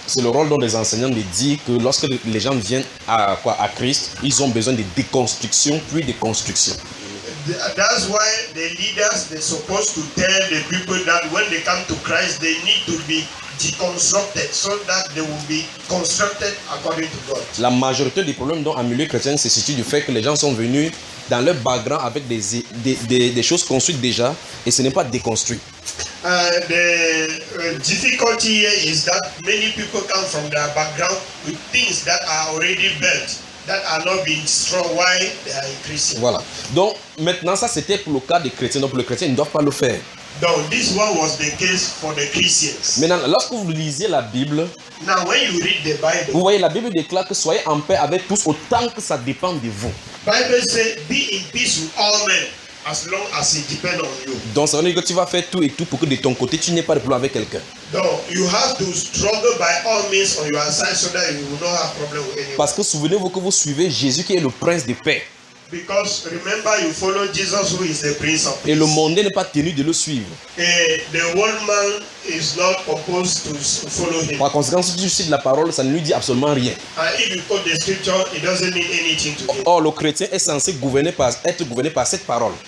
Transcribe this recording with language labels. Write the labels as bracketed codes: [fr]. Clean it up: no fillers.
[fr] C'est le rôle des enseignants de dire que lorsque les gens viennent à Christ, ils ont besoin de déconstruction puis de construction. [en] That's why the leaders, they're supposed to tell the people that when they come to Christ, they need to be deconstructed so that they will be constructed according to God. [fr] La majorité des problèmes dans un milieu chrétien se situe du fait que les gens sont venus dans leur background avec des choses construites déjà et ce n'est pas déconstruit. [en] The difficulty here is that many people come from their background with things that are already built, that are not being destroyed while they are increasing. [fr] Voilà. Donc maintenant ça c'était pour le cas des chrétiens. Donc pour les chrétiens ils ne doivent pas le faire. [en] Donc this one was the case for the Christians. [fr] Maintenant lorsque vous lisez la Bible, [en] now when you read the Bible, [fr] vous voyez la Bible déclare que soyez en paix avec tous autant que ça dépend de vous. [en] Bible says be in peace with all men as long as it depends on you. [fr] Donc ça veut dire que tu vas faire tout et tout pour que de ton côté tu n'aies pas de problème avec quelqu'un. [en] Donc you have to struggle by all means on your side so that you will not have problem with anyone. [fr] Parce que souvenez-vous que vous suivez Jésus qui est le prince de paix. [en] Because remember you follow Jesus who is the Prince of Peace. [fr] Et le monde n'est pas tenu de le suivre. [en] The world man is not supposed to follow him. [fr] Par conséquent, si tu cites la parole, ça ne lui dit absolument rien. [en] And if you quote the scripture, it doesn't mean anything to him. [fr] Or, le chrétien est censé être gouverné par cette parole.